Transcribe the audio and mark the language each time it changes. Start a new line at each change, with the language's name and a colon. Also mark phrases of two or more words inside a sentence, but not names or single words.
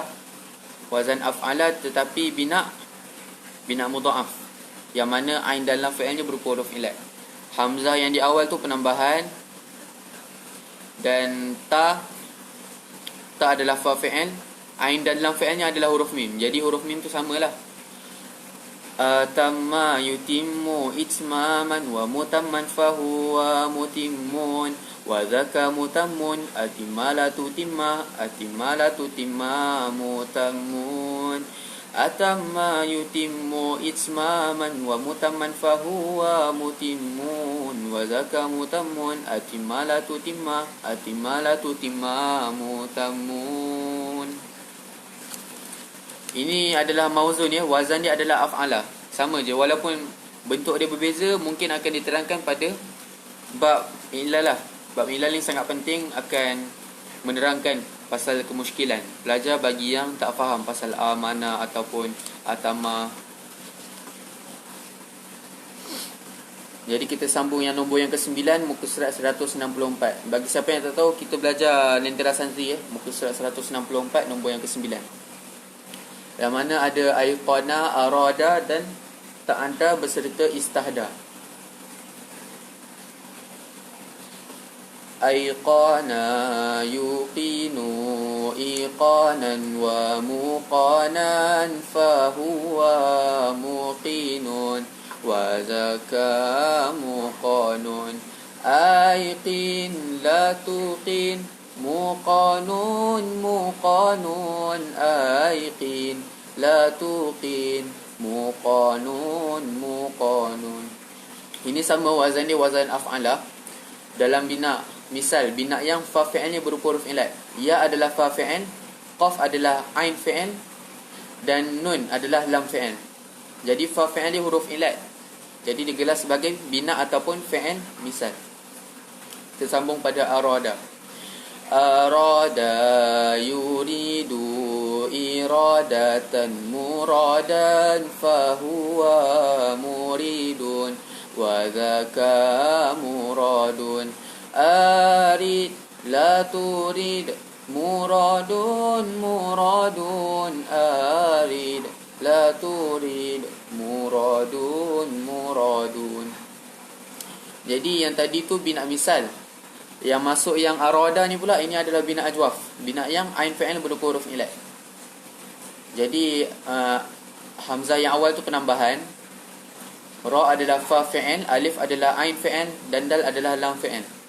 Malay: Wazan af'ala tetapi bina mudha'af. Yang mana ain dan lam fi'ilnya berupa huruf ilat. Hamzah yang di awal tu penambahan. Dan ta adalah fa fi'il. Ain dan lam fi'ilnya adalah huruf mim. Jadi huruf mim tu samalah.
Arabic: تم يتم إتماما ومتما فهو متم وذاك متم أتم لا تتم متم. أتم يتم إتماما ومتما فهو متم وذاك متم أتم لا تتم متم.
Malay: Ini adalah mauzun ya, wazan dia adalah af'ala. Sama je, walaupun bentuk dia berbeza, mungkin akan diterangkan pada bab ilal lah. Bab ilal ni sangat penting, akan menerangkan pasal kemusykilan. Pelajar bagi yang tak faham pasal amana ataupun atama. Jadi kita sambung yang nombor yang ke-9, muka surat 164. Bagi siapa yang tak tahu, kita belajar Lentera Santri ya, muka surat 164, nombor yang ke-9. Yang mana ada ayqana, arada dan ta'anta berserta istahda.
Arabic: أيقن يوقن إيقانا وموقنا فهو موقن وذاك موقن. أيقن لا توقن موقن أيقن لا توقن موقن.
Malay: Ini sama wazan dia wazan af'ala. Dalam bina misal, bina yang fa fi'ilnya berupa huruf ilat. Ya adalah fa fi'il, qaf adalah ain fi'il dan nun adalah lam fi'il. Jadi fa fi'il dia huruf ilat. Jadi digelar sebagai bina ataupun fi'il misal. Kita sambung pada arada.
Arabic: أراد يريد إرادة مرادا فهو مريد وذاك مراد. أرد لا ترد مراد أرد لا ترد مراد.
Malay: Jadi yang tadi tu bina misal. Yang masuk yang arada ni pula, ini adalah bina ajwaf. Bina yang ain fi'il berupa huruf ilat. Jadi hamzah yang awal tu penambahan. Ra adalah fa fi'il, alif adalah ain fi'il, dan dal adalah lam fi'il.